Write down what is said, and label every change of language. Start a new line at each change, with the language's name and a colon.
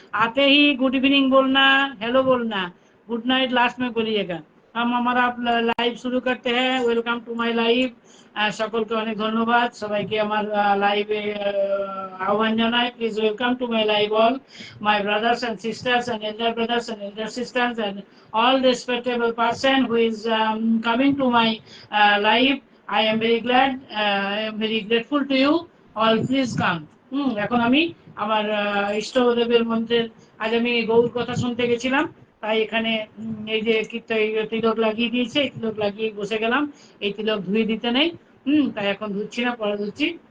Hindi: आते ही good evening बोलना, hello बोलना, गुड नाइट लास्ट में बोलिएगा। हम हमारा लाइव शुरू करते हैं।
English: Welcome to my live.
Bangla: সকলকে অনেক ধন্যবাদ, সবাইকে আমার লাইভে আহ্বান জানাই।
English: Please welcome to my live, all my brothers and sisters and elder brothers and elder sisters and all respectable person who is coming to my live. I am very glad, I am very grateful to you all, please come.
Bangla: এখন আমি আমার ইষ্টদেবের মন্ত্রের, আজ আমি গৌর কথা শুনতে গেছিলাম, তাই এখানে এই যে তিলক লাগিয়ে দিয়েছে, এই তিলক লাগিয়ে বসে গেলাম। এই তিলক ধুয়ে দিতে নেই, তাই এখন ধুচ্ছি না, পরে ধুচ্ছি।